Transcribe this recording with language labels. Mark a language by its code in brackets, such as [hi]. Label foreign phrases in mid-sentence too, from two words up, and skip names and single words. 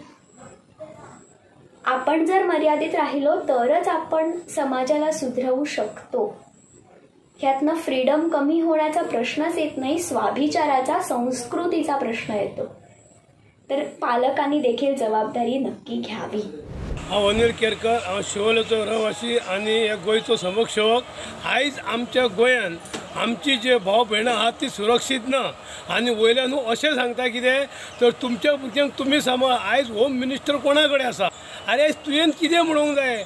[mr] आपण जर मर्यादित राहिलो तरच आपण समाजाला सुधरवू शकतो. ह्यातनं फ्रीडम कमी होण्याचा प्रश्नच येत नाही, स्वाभिचाराचा, संस्कृतीचा प्रश्न येतो. तर पालकांनी देखील जबाबदारी नक्की घ्यावी. [kok] हांव अनिल केरकर, हांव शिवोलेचो रहिवासी आनी ह्या गोंयचो समक्षसेवक. आयज आमच्या गोंयान आमची जे भाव भयणां आहात ती सुरक्षीत ना आनी वयल्यान अशें सांगता कितें तर तुमच्या भुरग्यांक तुमी सांबाळ. आयज [en] home minister [kok] कोणा कडेन आसा? अरे तुवें कितें म्हणूंक जाय?